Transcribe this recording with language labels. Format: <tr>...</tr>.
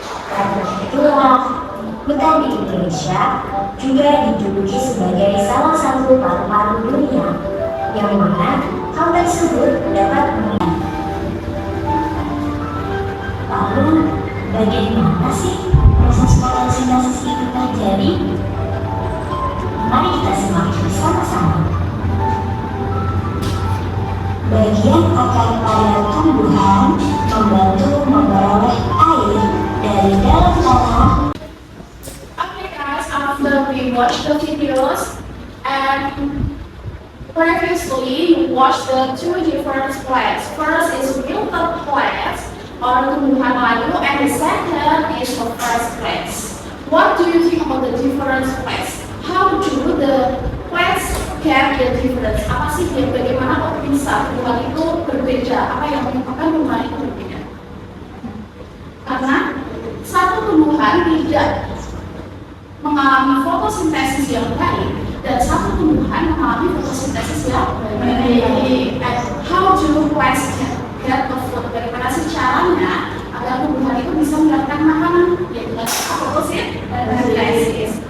<id>Karena itulah, hutan di Indonesia juga dijuluki sebagai salah satu paru-paru dunia, yang mana hal tersebut dapat Lalu, bagaimana sih proses fotosintesis itu terjadi? Mari kita simak bersama-sama. Bagian akar pada tumbuhan membantu memperoleh air dari dalam tanah.</id> <en>After we watch the videos and previously you watched the two different plants. First is wilted plants or</en> <id>tumbuhan layu</id> <en>and the second is the fresh plants. What do you think about the different plants? How do the plants get the difference?</en> <id>Apa sih yang bagaimana kok bisa tumbuhan itu berbeda? Apa yang menyebabkan tumbuhan itu berbeda? Karena satu tumbuhan tidak mengalami fotosintesis yang baik dan satu tumbuhan mengalami fotosintesis yang baik.</id> <en>And how do plants get the food?</en> <id>Bagaimana sih caranya agar tumbuhan itu bisa mendapatkan makanan? Yaitu dengan fotosintesis.</id>